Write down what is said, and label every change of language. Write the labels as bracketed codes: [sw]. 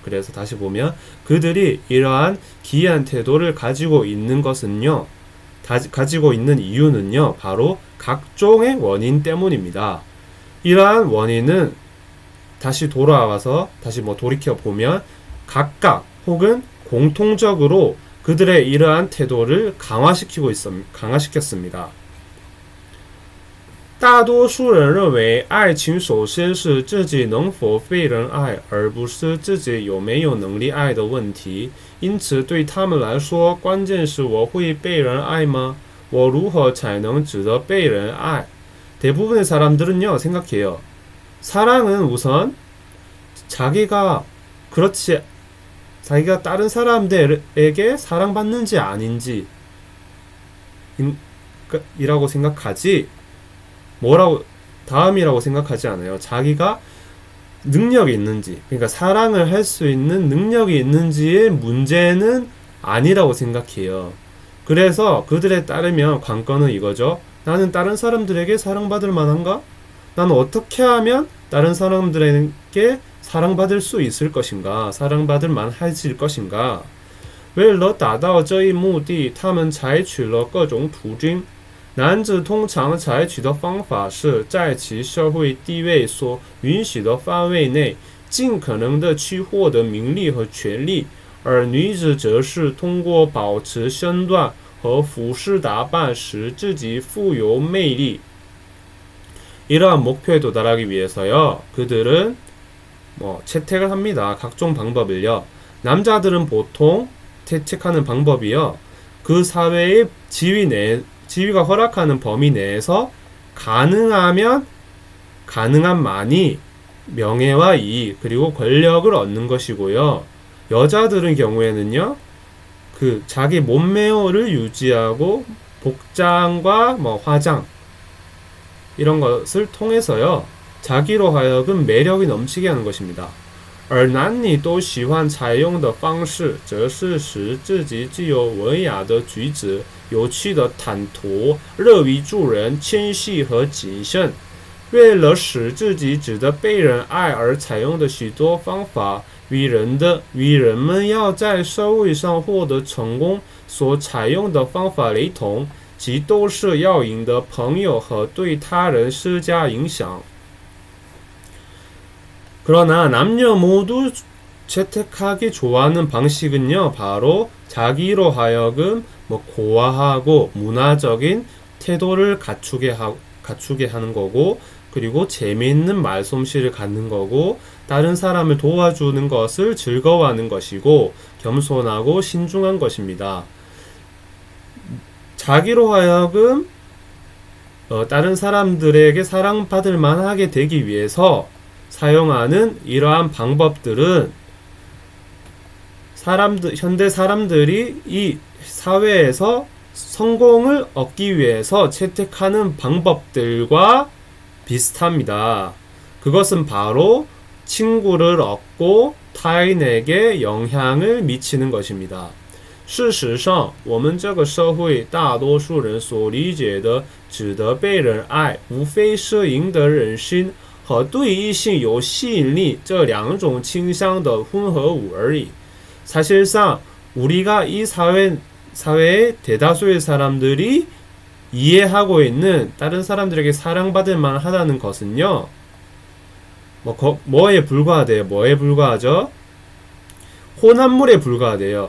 [ko] 그래서 다시 보면 그들이 이러한 기이한 태도를 가지고 있는 것은요, 가지고 있는 이유는요, 바로 각종의 원인 때문입니다. 이러한 원인은 다시 돌아와서 다시 돌이켜보면 각각 혹은 공통적으로 그들의 이러한 태도를 강화시켰습니다. [zh] 大多数人认为爱情首先是自己能否被人爱，而不是自己有没有能力爱的问题。因此对他们来说，关键是我会被人爱吗？我如何才能值得被人爱? [ko] 대부분의 사람들은요, 생각해요. 사랑은 우선 자기가 다른 사람들에게 사랑받는지 아닌지 이라고 생각하지, 다음이라고 생각하지 않아요. 자기가 능력이 있는지, 그러니까 사랑을 할 수 있는 능력이 있는지의 문제는 아니라고 생각해요. 그래서 그들에 따르면 관건은 이거죠. 나는 다른 사람들에게 사랑받을 만한가? 나는 어떻게 하면 다른 사람들에게 사랑받을 수 있을 것인가? 사랑받을 만해질 것인가? [zh] 为了达到这一目的，他们采取了各种途径。男子通常采取的方法是在其社会地位所允许的范围内，尽可能的去获得名利和权利，而女子则是通过保持身段和服饰打扮使自己富有魅力. [ko] 이러한 목표에 도달하기 위해서요, 그들은 채택을 합니다. 각종 방법을요. 남자들은 보통 채택하는 방법이요, 그 사회의 지위가 허락하는 범위 내에서 가능한 많이 명예와 이익 그리고 권력을 얻는 것이고요. 여자들은 경우에는요, 자기 몸매를 유지하고 복장과 화장 이런 것을 통해서요, 자기로 하여금 매력이 넘치게 하는 것입니다. [zh] 而男女都喜欢采用的方式则是使自己具有文雅的举止，有趣的谈吐，乐于助人，谦虚和谨慎。为了使自己值得被人爱而采用的许多方法，与人们要在社会上获得成功所采用的方法雷同，即都是要赢得朋友和对他人施加影响。 [ko] 그러나 남녀 모두 채택하기 좋아하는 방식은요, 바로 자기로 하여금 고아하고 문화적인 태도를 갖추게 하는 거고, 그리고 재미있는 말솜씨를 갖는 거고, 다른 사람을 도와주는 것을 즐거워하는 것이고, 겸손하고 신중한 것입니다. 자기로 하여금 다른 사람들에게 사랑받을 만하게 되기 위해서 사용하는 이러한 방법들은 현대 사람들이 이 사회에서 성공을 얻기 위해서 채택하는 방법들과 비슷합니다. 그것은 바로 친구를 얻고 타인에게 영향을 미치는 것입니다. [zh] 事实上，我们这个社会大多数人所理解的值得被人爱，无非是赢得人心和对异性有吸引力这两种倾向的混合物而已。 [ko] 사실상 우리가 이 사회의 대다수의 사람들이 이해하고 있는 다른 사람들에게 사랑받을 만하다는 것은요, 뭐에 불과하대요? 뭐에 불과하죠? 혼합물에 불과하대요.